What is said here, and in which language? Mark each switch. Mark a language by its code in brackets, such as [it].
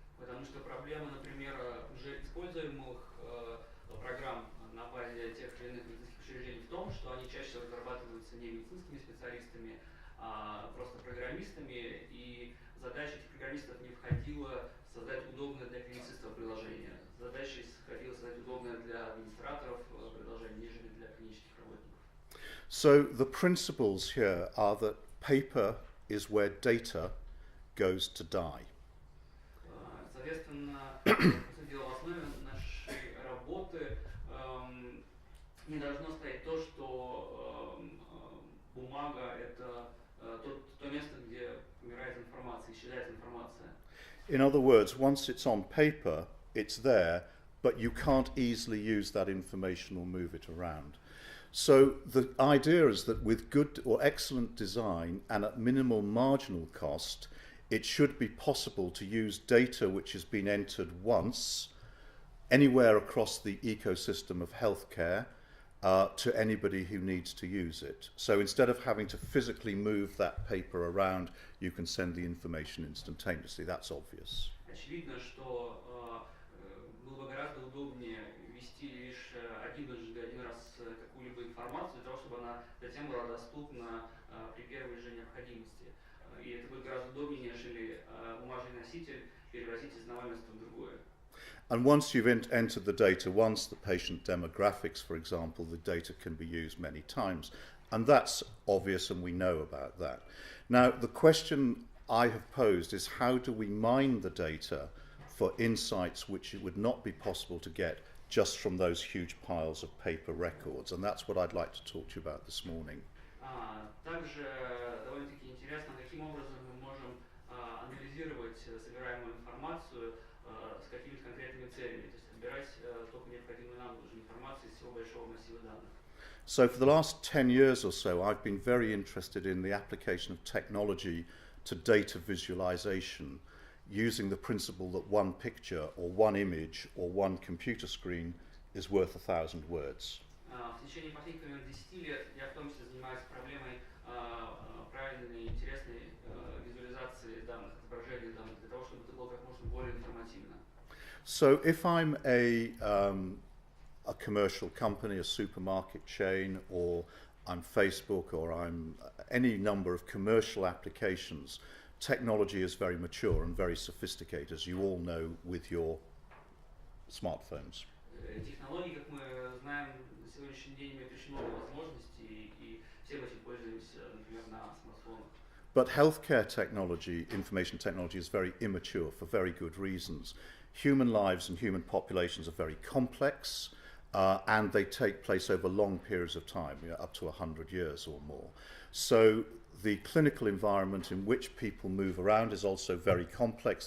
[ru] Потому что проблема, например, уже используемых программ на базе тех или иных медицинских учреждений в том, что они чаще всего разрабатываются не медицинскими специалистами, а просто программистами, и задача этих программистов не входила создать удобное для клиницистов приложение. Задача входила создать удобное для администраторов приложение, нежели для клинических работников. [en] So the principles here are that paper is where data goes to die. [ru] Соответственно, в основе нашей работы не должно стоять то, что бумага – это то место, где умирает информация, исчезает информация. [en] In other words, once it's on paper, it's there, but you can't easily use that information or move it around. So the idea is that with good or excellent design and at minimal marginal cost, it should be possible to use data which has been entered once, anywhere across the ecosystem of healthcare, to anybody who needs to use it. So instead of having to physically move that paper around, you can send the information instantaneously. That's obvious. [ru] Очевидно, что было бы гораздо удобнее ввести лишь один раз какую-либо информацию для того, чтобы она затем была доступна при первой же необходимости. И это будет гораздо удобнее, нежели бумажный носитель перевозить из одного места в другое. [en] And once you've entered the data, once the patient demographics, for example, the data can be used many times. And that's obvious, and we know about that. Now, the question I have posed is, how do we mine the data for insights which it would not be possible to get just from those huge piles of paper records? And that's what I'd like to talk to you about this morning. [ru] Также довольно-таки интересно, каким образом мы можем анализировать собираемую информацию с какими-то конкретными целями, то есть собирать только необходимую нам уже информацию из всего большого массива данных. [en] So for the last 10 years or so, I've been very interested in the application of technology to data visualization, using the principle that one picture or one image or one computer screen is worth 1,000 words. [ru] В течение последних 10 лет я в том числе занимаюсь проблемой правильной и интересной визуализации данных, отображения данных, для того, чтобы это было как можно более информативно. [en] So if I'm a commercial company, a supermarket chain, or I'm Facebook, or I'm any number of commercial applications, technology is very mature and very sophisticated, as you all know with your smartphones. [ru] Технологии, как мы знаем, на сегодняшний день имеют очень много возможностей, и все мы этим пользуемся, например, на смартфонах. [en] But healthcare technology, information technology, is very immature for very good reasons. Human lives and human populations are very complex, and they take place over long periods of time, up to 100 years or more. So the clinical environment in which people move around is also very complex.